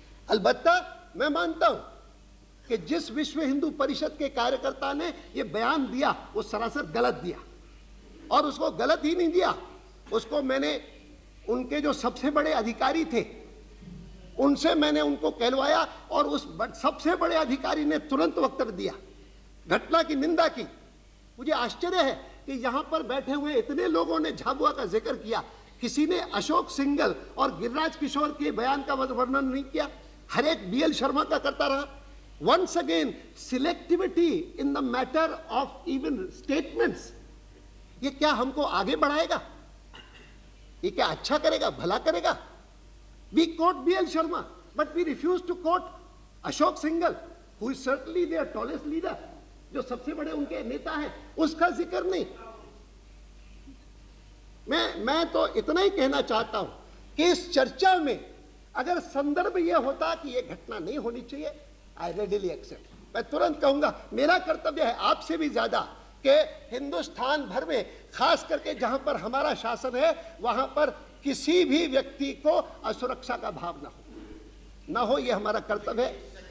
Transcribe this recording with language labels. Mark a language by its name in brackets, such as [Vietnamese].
[Hindi] अलबत्ता मैं मानता हूं कि जिस विश्व हिंदू परिषद के कार्यकर्ता ने ये बयान दिया वो सरासर गलत दिया, और उसको गलत ही नहीं दिया, उसको मैंने उनके जो सबसे बड़े अधिकारी थे उनसे मैंने उनको कहलवाया, और उस सबसे बड़े अधिकारी ने तुरंत वक्तव्य दिया, घटना की निंदा की। मुझे आश्चर्य है कि यहां पर बैठे हुए इतने लोगों ने झाबुआ का जिक्र किया, किसी ने अशोक सिंघल और गिरिराज किशोर के बयान का वर्णन नहीं किया, हर एक बीएल शर्मा का करता रहा। [English] Once again, selectivity in the matter of even statements, [Hindi] ये क्या हमको आगे बढ़ाएगा? ये क्या अच्छा करेगा, भला करेगा? [English] We quote BL Sharma, but we refuse to quote Ashok Singhal, who is certainly their tallest leader, [Hindi] जो सबसे बड़े उनके नेता हैं, उसका जिक्र नहीं। मैं तो इतना ही कहना चाहता हूं कि इस चर्चा में अगर संदर्भ यह होता कि यह घटना नहीं होनी चाहिए, [English] I readily accept. [Hindi] मैं तुरंत कहूंगा, मेरा कर्तव्य है आपसे भी ज्यादा कि हिंदुस्तान भर में, खास करके जहां पर हमारा शासन है, वहां पर किसी भी व्यक्ति को असुरक्षा का भाव ना हो, यह हमारा कर्तव्य है।